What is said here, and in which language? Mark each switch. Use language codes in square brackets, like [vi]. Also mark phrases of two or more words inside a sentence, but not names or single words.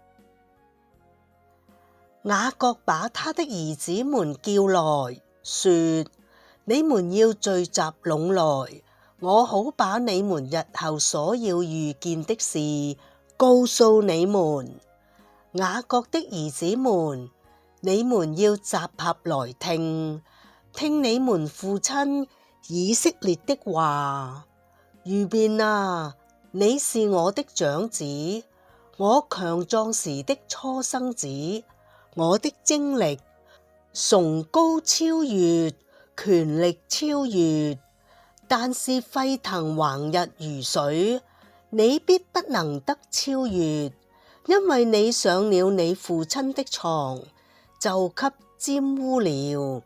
[zh] 雅各把他的兒子們叫來，說：你們要聚集攏來，我好把你們日後所要遇見的事告訴你們。雅各的兒子們，你們要集合來聽，聽你們父親以色列的話。ruben 啊，你是我的長子，我強壯時的初生子，我的精力，崇高超越，權力超越。但是沸騰橫溢如水，你必不能得超越，因為你上了你父親的床，就給玷污了。